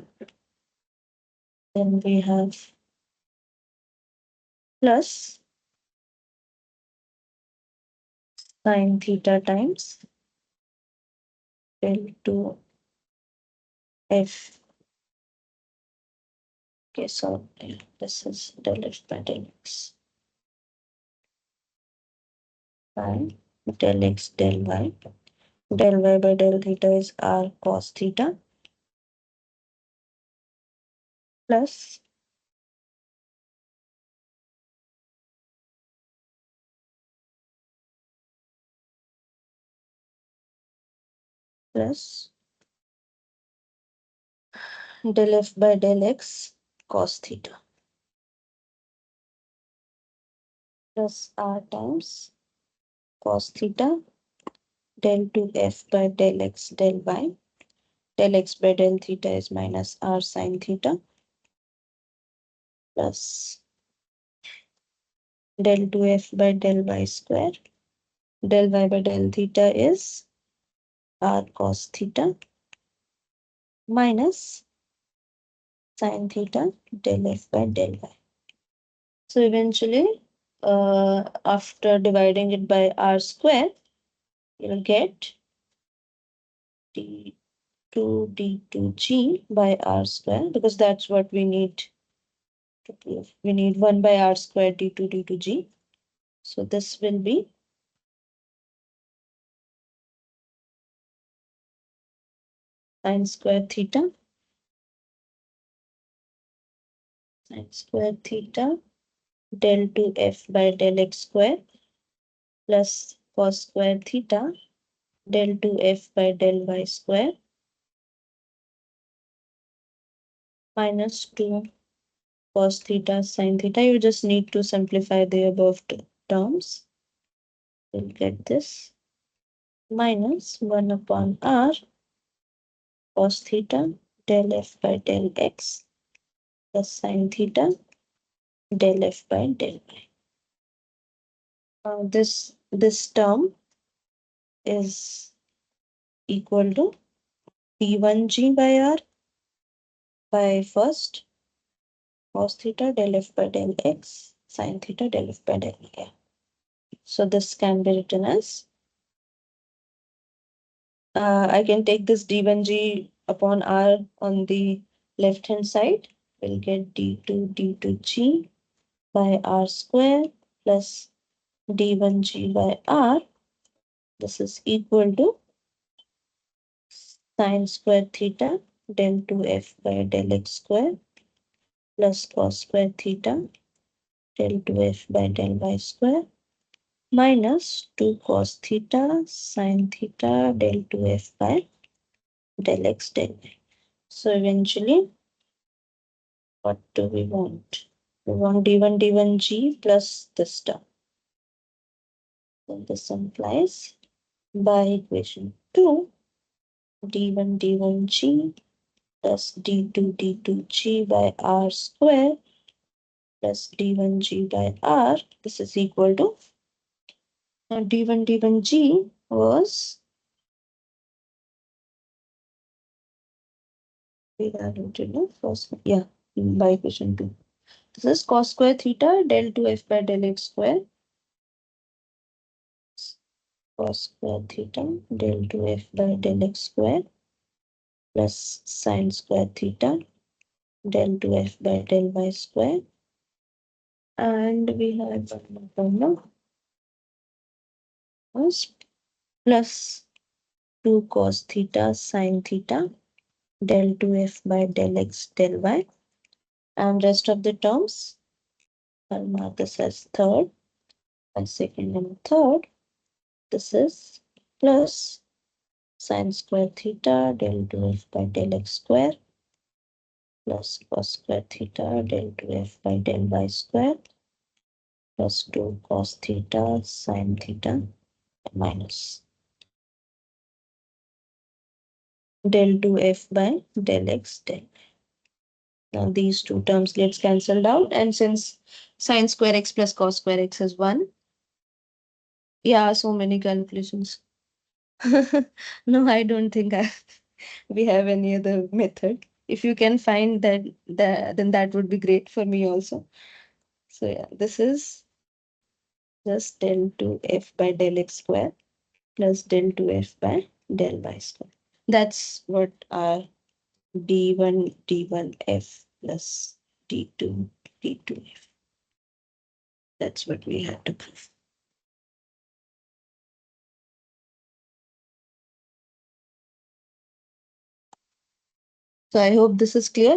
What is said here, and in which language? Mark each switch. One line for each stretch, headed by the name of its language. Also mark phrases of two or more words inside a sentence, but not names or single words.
English: Then we have plus sine theta times del 2 f. Okay, so this is del f by del x by del x del y. Del y by del theta is r cos theta plus plus del f by del x cos theta plus r times cos theta del 2f by del x del y. Del x by del theta is minus r sine theta plus del 2f by del y square. Del y by del theta is r cos theta minus sine theta del f by del y. So eventually, after dividing it by r square, you'll get d2 d2g by r square, because that's what we need to prove. We need 1 by r square d2 d2g. So this will be sine square theta, sine square theta del 2f by del x square plus cos square theta del 2f by del y square minus 2 cos theta sin theta. You just need to simplify the above terms. We'll get this minus 1 upon r cos theta del f by del x plus sin theta del f by del y. This term is equal to d1g by r by first cos theta del f by del x sin theta del f by del y. So this can be written as I can take this d1g upon r on the left hand side. We'll get d2 d2g by r square plus d1g by r. This is equal to sine square theta del 2f by del x square plus cos square theta del 2f by del y square minus 2 cos theta sin theta del 2f by del x del y. So eventually, what do we want? We want d1 d1g plus this term. So this implies by equation 2 d1 d1g plus d2 d2g by r square plus d1g by r. This is equal to now d1 d1g was we are going to know first, yeah, by equation 2. This is cos square theta del 2f by del x square cos square theta del 2f by del x square plus sin square theta del 2f by del y square. And we have one more formula plus 2 cos theta sin theta del 2f by del x del y. And rest of the terms, I'll mark this as third and second and third. This is plus sine square theta del 2f by del x square plus cos square theta del 2f by del y square plus 2 cos theta sin theta minus del 2f by del x del. Now these two terms gets cancelled out, and since sine square x plus cos square x is 1, yeah, so many calculations. No, I don't think we have any other method. If you can find then that would be great for me also. So yeah, this is just del 2f by del x square plus del 2f by del y square. That's what our d1 plus d2 d2f. That's what we had to prove. So I hope this is clear.